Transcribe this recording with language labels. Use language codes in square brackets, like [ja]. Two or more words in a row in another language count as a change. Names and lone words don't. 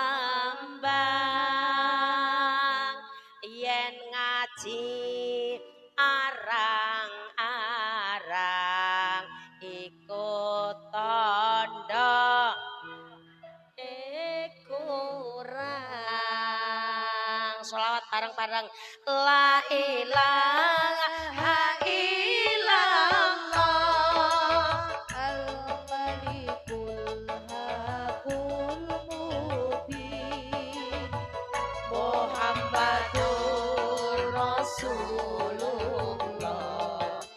[jv] nembang yen ngaji arang-arang ikut tandha kurang sholawat bareng-bareng [ar] لا إله إلا الله الملك الحق المبين محمد رسول الله